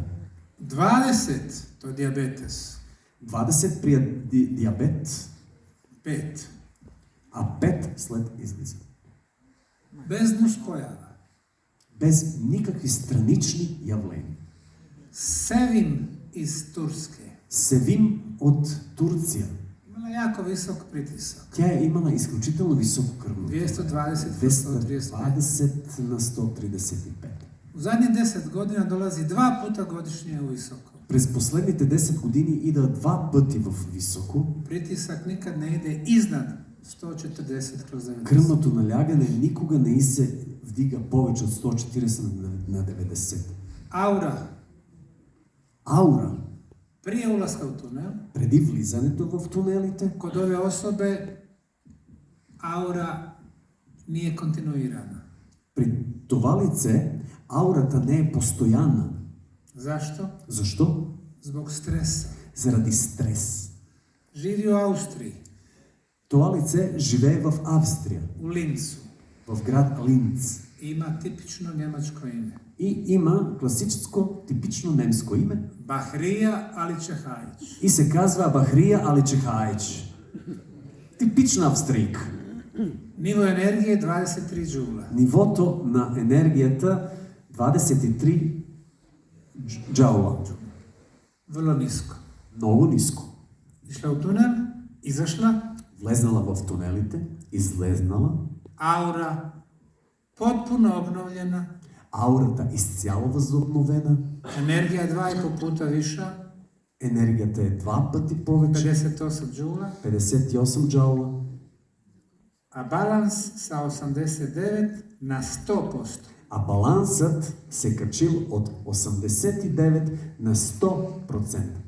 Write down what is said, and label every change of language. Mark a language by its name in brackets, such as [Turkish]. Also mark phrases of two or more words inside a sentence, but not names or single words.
[Bosnian] 20, to je dijabetes. [Bulgarian] 20 при диабет, 5. а 5 след излизане. [Bosnian] Bez nuspojava. [Bulgarian] Без никакви странични явления. [Bosnian] Sevim iz Turske. [Bulgarian] Севим от Турция. [Bosnian] Imala jako visok pritisak. [Bulgarian] Тя е имала изключително високо кръвно. 220/135. 220 на 135. [Bosnian] U zadnjih 10 godina dolazi 2 puta godišnje u visoko. [Bulgarian] През последните 10 години ида 2 пъти в високо. [Bosnian] Pritisak nikad ne ide iznad 140/90. [Bulgarian] Кръвното налягане никога не се вдига повече от 140 на 90. [Bosnian] Aura. [Bulgarian] Аура. [Bosnian] Prije ulaska u tunel, [Bulgarian] Преди влизането в тунелите, [Bosnian] kod ove osobe aura nije kontinuirana. [Bulgarian] при това лице аурата не е постоянна. [Bosnian] Zašto? [Bulgarian] Защо? [Bosnian] Zbog stresa. [Bulgarian] Заради стрес. [Bosnian] Živi u Austriji, [Bulgarian] Това лице живее в Австрия, [Bosnian] u Lincu. [Bulgarian] в град Линц. [Bosnian] Ima tipično njemačko ime. [Bulgarian] И има класическо, типично немско име. [Bosnian] Bahrija Aličehajić. [Bulgarian] И се казва Бахрия Аличехаич. Типична австрийка. [Bosnian] Nivo energije 23 džula. [Bulgarian] Нивото на енергията 23 джаула. [Bosnian] Vrlo nisko. [Bulgarian] Много ниско. [Bosnian] Išla u tunel, izašla, [Bulgarian] Влезнала в тунелите, излезнала. [Bosnian] aura potpuno obnovljena, [Bulgarian] Аурата изцяло възобновена. [Bosnian] energija je 2,5 puta viša, [Bulgarian] Енергията е 2 пъти повече. [Bosnian] 58 džula, [Bulgarian] 58 джаула. [Bosnian] a balans sa 89 na 100%. [Bulgarian] А балансът се качил от 89 на 100%.